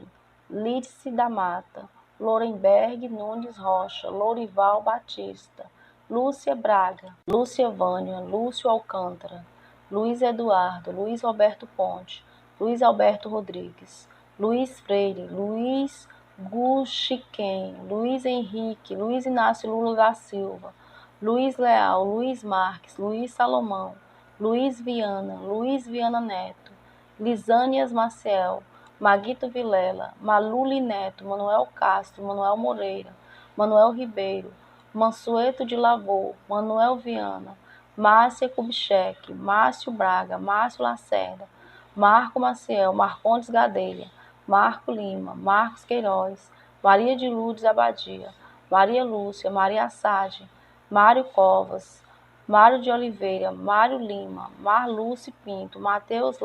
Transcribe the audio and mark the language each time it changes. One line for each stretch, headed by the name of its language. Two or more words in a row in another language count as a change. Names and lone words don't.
Portuguese: Lídice da Mata, Lorenberg Nunes Rocha, Lorival Batista, Lúcia Braga, Lúcia Vânia, Lúcio Alcântara, Luiz Eduardo, Luiz Roberto Ponte, Luiz Alberto Rodrigues, Luiz Freire, Luiz Guxiquem, Luiz Henrique, Luiz Inácio Lula da Silva, Luiz Leal, Luiz Marques, Luiz Salomão, Luiz Viana Neto, Lisânias Maciel, Maguito Vilela, Maluli Neto, Manuel Castro, Manuel Moreira, Manuel Ribeiro, Mansueto de Lavor, Manuel Viana, Márcia Kubitschek, Márcio Braga, Márcio Lacerda, Marco Maciel, Marcondes Gadelha, Marco Lima, Marcos Queiroz, Maria de Lourdes Abadia, Maria Lúcia, Maria Assad, Mário Covas, Mário de Oliveira, Mário Lima, Marluce Pinto, Matheus